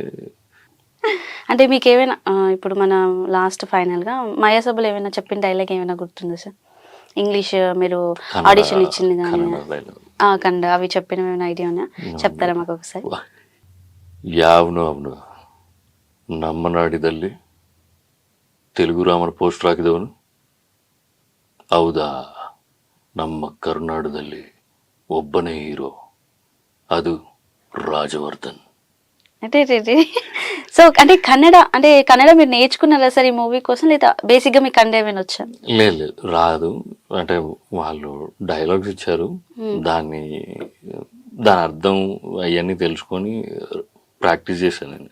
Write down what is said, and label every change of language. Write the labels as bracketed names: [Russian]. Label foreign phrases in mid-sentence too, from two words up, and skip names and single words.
[Telugu] అంటే మీకు ఏమైనా ఇప్పుడు మన లాస్ట్ ఫైనల్ గా మయాసభలో ఏమైనా చెప్పిన డైలాగ్ ఏమైనా గుర్తుందా సార్? ఇంగ్లీష్ మీరు ఆడిషన్ ఇచ్చింది కానీ కన్నడ అవి చెప్పిన ఏమైనా ఐడియా ఉన్నా చెప్తారా మాకు ఒకసారి? [Kannada] యావును అవును ನಮ್ಮನಾಡಿದಲ್ಲಿ ತೆಲುಗು ರಾಮನ ಪೋಸ್ಟರ್ ಹಾಕಿದವನು ಹೌದಾ, ನಮ್ಮ ಕರ್ನಾಟಕದಲ್ಲಿ ಒಬ್ಬನೇ ಹೀರೋ, ಅದು రాజవర్ధన్. [Telugu] అంటే సో అంటే కన్నడ మీరు నేర్చుకున్నారా సార్ ఈ మూవీ కోసం, లేదా బేసిక్ గా మీకు కన్నడ ఏమైనా వచ్చా? లేదు రాదు, అంటే వాళ్ళు డైలాగ్స్ ఇచ్చారు, దాని అర్థం అవన్నీ తెలుసుకొని ప్రాక్టీస్ చేశాను నేను.